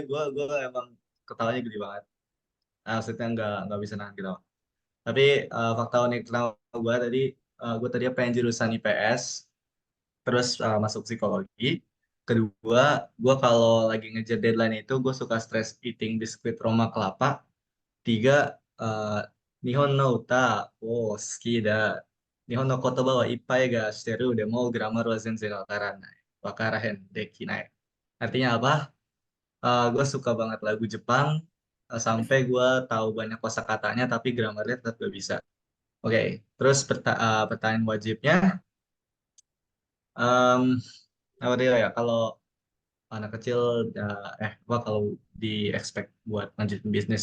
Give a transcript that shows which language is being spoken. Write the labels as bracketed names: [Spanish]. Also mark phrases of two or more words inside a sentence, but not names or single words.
[Indonesian] Gue emang ketawanya gede banget. Maksudnya nggak bisa nahan gitu. Tapi fakta unik tentang gue tadi pengen jurusan IPS, terus masuk psikologi. Kedua, gue kalau lagi ngejar deadline itu gue suka [English] stress eating [Indonesian] biskuit Roma kelapa. Tiga, [Japanese] えー、日本の歌を好きだ. 日本の言葉はいっぱいがしてるでも grammar は全然分からない. 分からへんできない. [Indonesian] Artinya apa? Gue suka banget lagu Jepang, sampai gue tahu banyak kosakatanya tapi grammarnya tetap gak bisa. Oke, terus pertanyaan wajibnya, em, apa dia ya? Kalau anak kecil wah kalau di expect buat lanjutin bisnis.